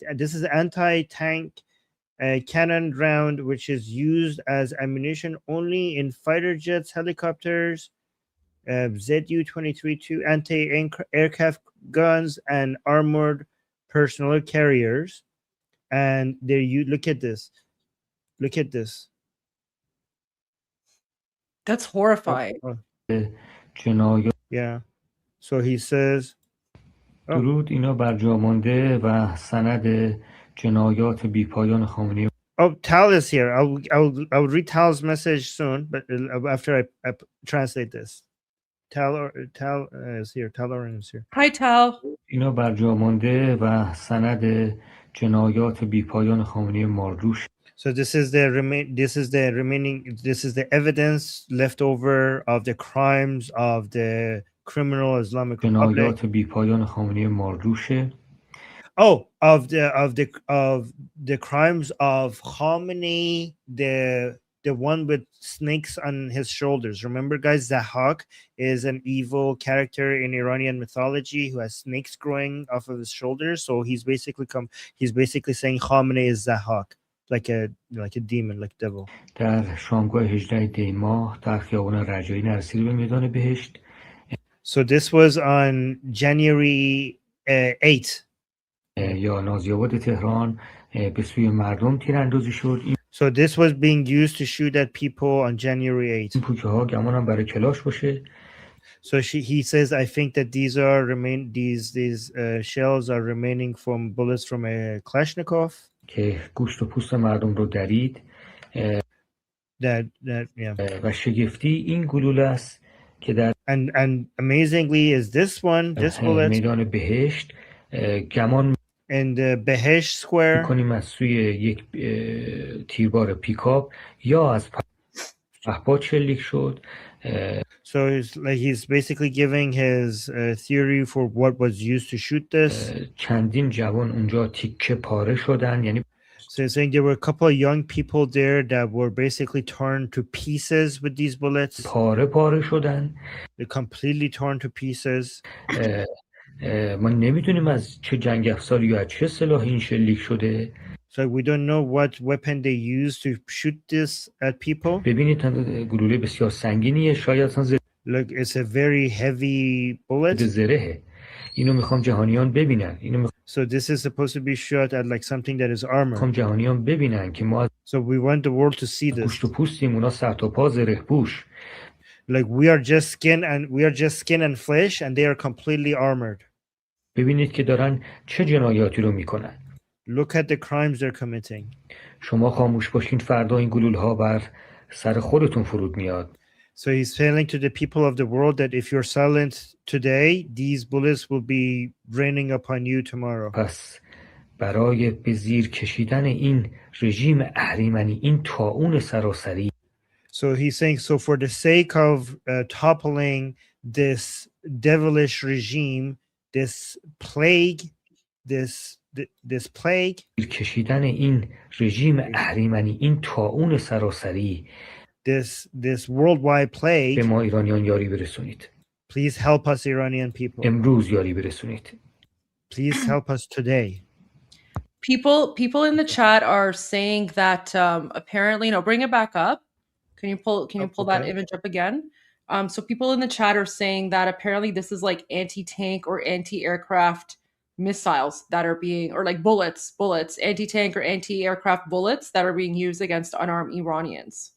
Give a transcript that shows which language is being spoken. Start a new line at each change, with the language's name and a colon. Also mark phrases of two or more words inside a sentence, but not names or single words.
English: This is anti-tank cannon round, which is used as ammunition only in fighter jets, helicopters, Zu-23-2 anti-aircraft guns, and armored personnel carriers. And there you look at this. Look at this. That's horrifying. Yeah. So he says,
Persian: درود اینا بر جا مانده و سند جنایات بیپایان خامنه‌ای.
English: Oh, Tal is here. I'll read Tal's message soon, but after I translate this. Tal is here. Tal Oren is here. Hi, Tal.
Persian: اینا بر جا مانده و سند جنایات بیپایان خامنه‌ای ماردوش.
English: So this is the evidence left over of the crimes of the criminal Islamic Republic.
Persian: جنایات بیپایان خامنه‌ای ماردوشه.
English: Oh, of the crimes of Khamenei, the one with snakes on his shoulders. Remember, guys, Zahak is an evil character in Iranian mythology who has snakes growing off of his shoulders. So he's basically saying Khamenei is Zahak, like a demon, like devil.
Persian: در شامگاه 18 دی ماه در خیابان رجایی نرسید به میدان بهشت.
English: So this was on January 8.
Persian: یا نازی‌آباد تهران به سوی مردم تیراندازی شد.
English: So this was being used to shoot at people on January 8.
Persian: این پوکه‌ها گمانم برای کلاش باشه.
English: So he says, I think that these shells are remaining from bullets from a Kalashnikov.
Persian: که گوشت و پوست مردم رو درید. و شگفتی این گلوله است که در
English: and amazingly is this bullet
Persian: میدان بهشت گمان
English: in the Behesh Square
Persian: کنیم از سوی یک تیربار پیکاپ یا از پهپاد شلیک شد.
English: So he's basically giving his theory for what was used to shoot this.
Persian: چندین جوان اونجا تیکه پاره شدن. یعنی
English: So he's saying there were a couple of young people there that were basically torn to pieces with these bullets.
Persian: پاره شدن.
English: They're completely torn to pieces.
Persian: ما نمیدونیم از چه جنگ افزاری یا چه سلاحی این شلیک شده.
English: So we don't know what weapon they used to shoot this at people.
Persian: ببینید گلوله بسیار سنگینیه. شاید
English: Look, it's a very heavy bullet.
Persian: زرهه. اینو میخوام جهانیان ببینن.
English: So this is supposed to be shot at like something that is armored.
Persian: میخوام جهانیان ببینن که ما
English: So we want the world to see this.
Persian: گوشت و پوستیم، اونا سر تا پا زره پوش.
English: Like we are just skin and flesh, and they are completely armored.
Persian: ببینید که دارن چه جنایاتی رو میکنن.
English: Look at the crimes they're committing.
Persian: شما خاموش باشین فردا این گلوله‌ها بر سر خودتون فرود میاد.
English: So he's telling to the people of the world that if you're silent today, these bullets will be raining upon you tomorrow.
Persian: پس برای به زیر کشیدن این رژیم اهریمنی، این طاعون سراسری،
English: So he's saying, so for the sake of toppling this devilish regime, this plague, this plague,
Persian: کشیدن این رژیم اهریمنی، این طاعون سراسری،
English: this worldwide plague,
Persian: به ما ایرانیان یاری برسونید.
English: Please help us, Iranian people.
Persian: امروز یاری برسونید.
English: Please help us today. People in the chat are saying that apparently, no, bring it back up. Can you pull that image up again? So people in the chat are saying that apparently this is like anti-tank or anti-aircraft missiles that are being, or like bullets, anti-tank or anti-aircraft bullets that are being used against unarmed Iranians.